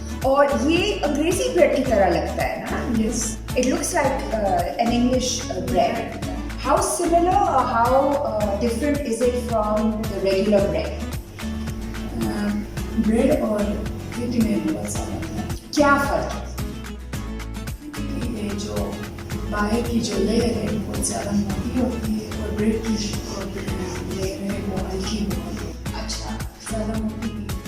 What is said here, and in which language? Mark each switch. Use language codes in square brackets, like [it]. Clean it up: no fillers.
[hi] और ये अंग्रेजी ब्रेड की तरह लगता है ना? [en] Yes. It looks like an English bread. How similar or how different is it from the regular bread? [hi] Bread और फिटी में बहुत सारा है. क्या फर्क है? ये जो बाहर की जो लेयर है बहुत ज़्यादा मोटी होती है और ब्रेड की ले रहे हैं वो हल्की बहुत, अच्छा ज़्यादा मोटी भी।